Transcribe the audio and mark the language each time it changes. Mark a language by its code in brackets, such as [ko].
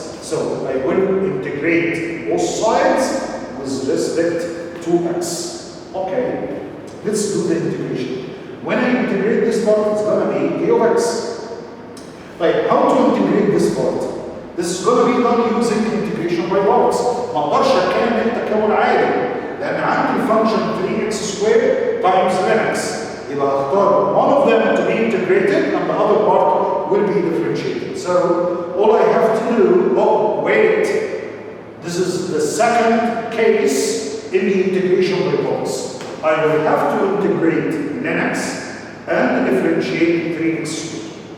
[en] So I will integrate both sides with respect to x. Okay, let's do the integration. When I integrate this part, it's going to be k of x. Like, how to integrate this part? This is going to be done using integration by parts. [ar] ما اقدرش اكمل تكامل عادي لان عندي [en] function 3x squared times ln x. [ar] يبقى اختار [en] one of them to be integrated and the other part will be differentiated. So all I have to do, oh wait, this is the second case in the integration by parts. I will have to integrate ln x and differentiate 3x squared.